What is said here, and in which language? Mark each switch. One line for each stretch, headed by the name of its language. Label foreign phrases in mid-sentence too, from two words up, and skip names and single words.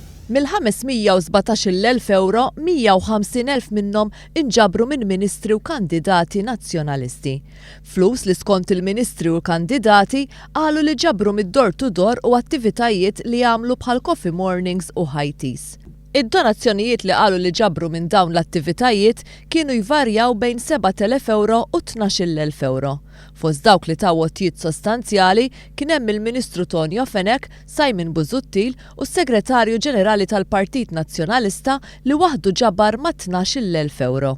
Maltese: Mill-517,000 euro, 150,000 minnhom ingabru minn ministri u kandidati nazzjonalisti. Flus li skont il-ministri u l-kandidati qalu li ġabru mid-
English: door to door
Maltese: u attivitajiet li jagħmlu bħal
English: coffee mornings
Maltese: u
English: high teas.
Maltese: Id-donazzjonijiet li qalu li ġabru minn dawn l-attivitajiet kienu jvarjaw bejn 7,000 euro u 12,000 euro. Fost dawk li taw għotjiet sostanzjali kien hemm il-Ministru Tonio Fenek, Simon Busuttil u s-Segretarju Ġenerali tal-Partit Nazzjonalista li waħdu ġabar ma' 12,000 euro.